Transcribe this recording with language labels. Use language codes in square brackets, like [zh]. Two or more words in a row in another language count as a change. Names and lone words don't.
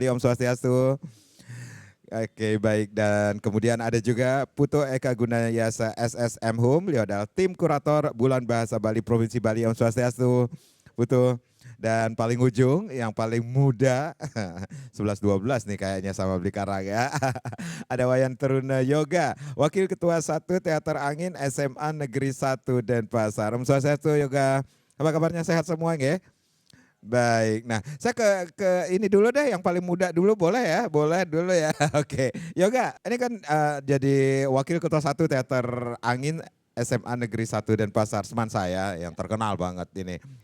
[ban] Om Swastiastu. [id] Oke, baik. Dan kemudian ada juga Putu Eka Gunayasa SSM Home, beliau adalah Tim Kurator Bulan Bahasa Bali Provinsi Bali. [ban] Om Swastiastu, Putu. [id] Dan paling ujung, yang paling muda, 11-12 nih kayaknya sama Blikarang ya. Ada Wayan Teruna Yoga, Wakil Ketua 1 Teater Angin SMA Negeri 1 Denpasar. [ban] Om Swastiastu Yoga, [id] apa kabarnya, sehat semua nggih? Baik, nah saya ke ini dulu deh, yang paling muda dulu boleh ya? Boleh dulu ya, oke. Yoga, ini kan jadi Wakil Ketua 1 Teater Angin SMA Negeri 1 Denpasar, teman saya yang terkenal banget ini.